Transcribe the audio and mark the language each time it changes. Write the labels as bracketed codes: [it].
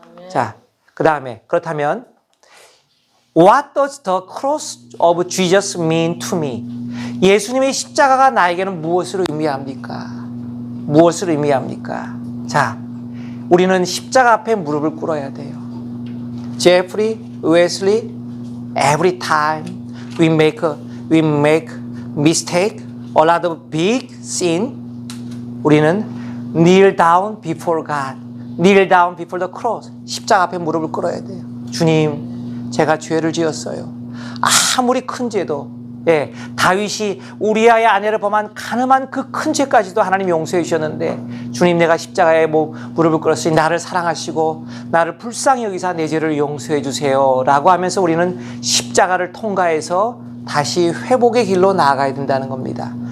[ko] 자, 그 다음에 그렇다면 [en] What does the cross of Jesus mean to me? [ko] 예수님의 십자가가 나에게는 무엇을 의미합니까? 무엇을 의미합니까? 자, 우리는 십자가 앞에 무릎을 꿇어야 돼요. 제프리, 웨슬리, [en] every time we make mistake, a lot of big sin, [ko] 우리는 [en] kneel down before God, kneel down before the cross. [ko] 십자가 앞에 무릎을 꿇어야 돼요. 주님, 제가 죄를 지었어요. 아무리 큰 죄도, 예, 다윗이 우리아의 아내를 범한 가늠한 그 큰 죄까지도 하나님 용서해 주셨는데, 주님, 내가 십자가에 무릎을 꿇었으니 나를 사랑하시고 나를 불쌍히 여기사 내 죄를 용서해 주세요 라고 하면서 우리는 십자가를 통과해서 다시 회복의 길로 나아가야 된다는 겁니다.